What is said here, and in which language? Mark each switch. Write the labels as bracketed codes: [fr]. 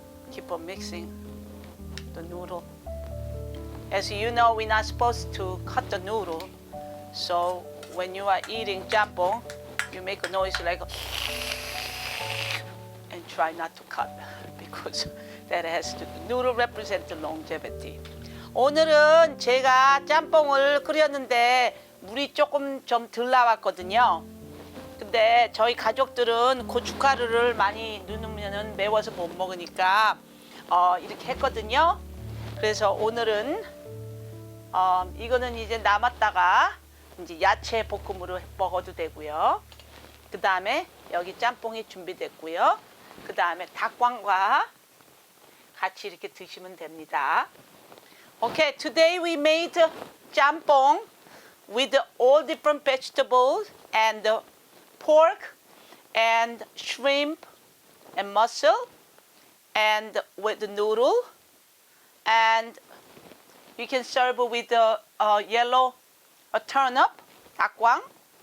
[en] Keep on mixing the noodle. As you know, we're not supposed to cut the noodle. So when you are eating jampong, you make a noise like and try not to cut because that has to, noodle represents the longevity. [ko] 오늘은 제가 짬뽕을 끓였는데 물이 조금 좀 덜 나왔거든요. 근데 저희 가족들은 고춧가루를 많이 넣으면 매워서 못 먹으니까 이렇게 했거든요. 그래서 오늘은 이거는 이제 남았다가 이제 야채 볶음으로 먹어도 되고요. 그 다음에 여기 짬뽕이 준비됐고요. 그 다음에 닭광과 같이 이렇게 드시면 됩니다. [en] Okay, today we made jampong with all different vegetables and pork and shrimp and mussel and with the noodle, and you can serve with the yellow turnip, 닭광.